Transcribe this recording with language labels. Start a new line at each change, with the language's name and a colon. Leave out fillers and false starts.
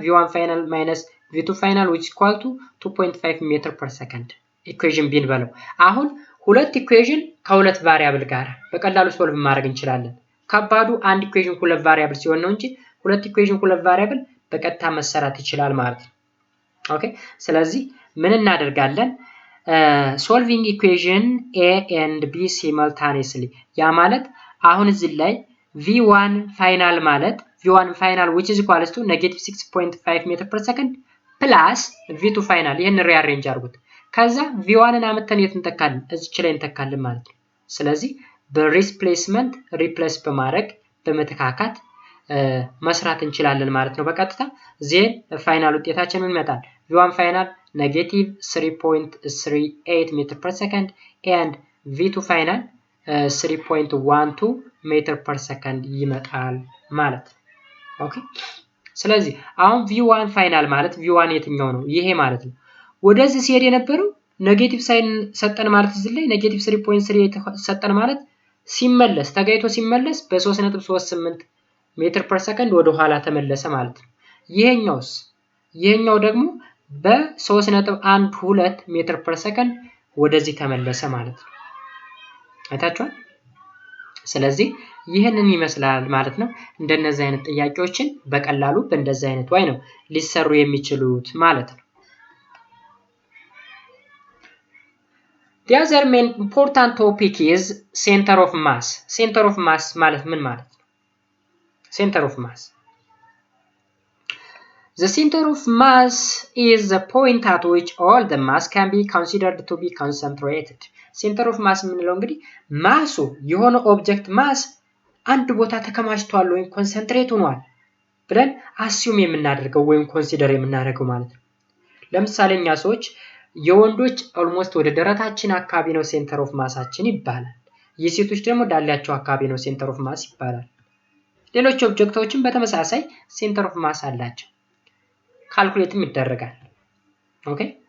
English: v1 final minus v2 final which equal to 2.5 meter per second
Amharic: ኢኩዌሽን ቢን በለው። አሁን ሁለት ኢኩዌሽን ከሁለት ቫሪያብል ጋር በቀላሉ ሶልቭ ማድረግ እንችላለን። ከባዱ አንድ ኢኩዌሽን ሁለት ቫሪያብል ሲሆን ነው እንጂ ሁለት ኢኩዌሽን ሁለት ቫሪያብል በቀጥታ መሰራት ይችላል ማለት ነው። ኦኬ ስለዚህ ምን እናደርጋለን?
English: solving equation a and b simultaneously
Amharic: ያ ማለት አሁን እዚህ ላይ
English: v1 final ማለት v1 final which is equal to negative 6.5 meter per second plus v2 final
Amharic: ይሄን ሪአሬንጅ አድርጉት። ከዛ v1 ን አመተን የት እንተካለን? እዚች ላይ እንተካለን ማለት ነው። ስለዚህ በሪፕሌስመንት ሪፕሌስ በማድረግ በመተካካት መስራት እንችላለን ማለት ነው በቀጥታ። ዜን ፋይናል ውጤታችን ምን ይመጣል?
English: v1 final negative 3.38 meter per second and v2 final 3.12 meter per second
Amharic: ይመጣል ማለት ነው። ኦኬ ስለዚህ አሁን v1 final ማለት v1 የትኛው ነው? ይሄ ማለት ነው። ወደዚህ ሲሄድ የነበረው ኔጌቲቭ ሳይን ሰጠን ማለት እዚህ ላይ ኔጌቲቭ 3.38 ሰጠን ማለት ሲመለስ ተጋይቶ ሲመለስ በ3.38 ሜትር ፐር ሰከንድ ወደ ኋላ ተመለሰ ማለት ነው። ይሄኛውስ? ይሄኛው ደግሞ በ3.12 ሜትር ፐር ሰከንድ ወደዚህ ተመለሰ ማለት ነው። አይታችኋል? ስለዚህ ይሄንን ይመስላል ማለት ነው። እንደነዚህ አይነት ጥያቄዎችን በቀላሉ በእንደዚህ አይነት way ነው ሊሰሩ የሚችሉት ማለት ነው።
English: The other main important topic is center of mass.
Amharic: Center of mass ማለት ምን ማለት ነው?
English: Center of mass. The center of mass is the point at which all the mass can be considered to be concentrated.
Amharic: Center of mass ምንለው እንግዲህ ማሱ የሆነ ኦብጀክት ማስ አንድ ቦታ ተከማችቷል ወይም ኮንሰንትሬት ሆኗል ብለን አስዩም የምናደርገው ወይም ኮንሲደር የምናደርገው ማለት ነው። ለምሳሌ እኛ ሰዎች የወንዶች ኦልሞስት ወደ ደረታችን አካባቢ ነው ሴንተር ኦፍ ማሳችን ይባላል። የሴቶች ደግሞ ዳሌያቸው አካባቢ ነው ሴንተር ኦፍ ማስ ይባላል። ሌሎች ኦብጀክቶችን በተመሳሳይ ሴንተር ኦፍ ማስ አላቸው። ካልኩሌትም ይደረጋል። ኦኬ